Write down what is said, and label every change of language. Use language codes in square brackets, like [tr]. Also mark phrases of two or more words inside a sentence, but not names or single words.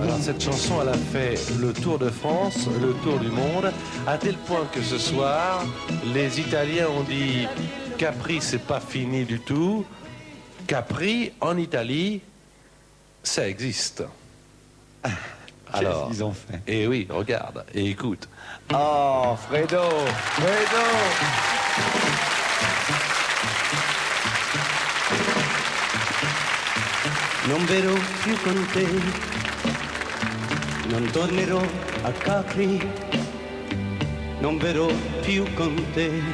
[fr] Alors cette chanson, elle a fait le tour de France, le tour du monde, à tel point que ce soir, les Italiens ont dit Capri, c'est pas fini du tout. Capri, en Italie, ça existe. Alors, Qu'est-ce qu'ils ont fait? et oui, regarde et écoute. Oh, Fredo, Fredo. [it] Non verrò più con te, non tornerò a Capri, non verrò più con te,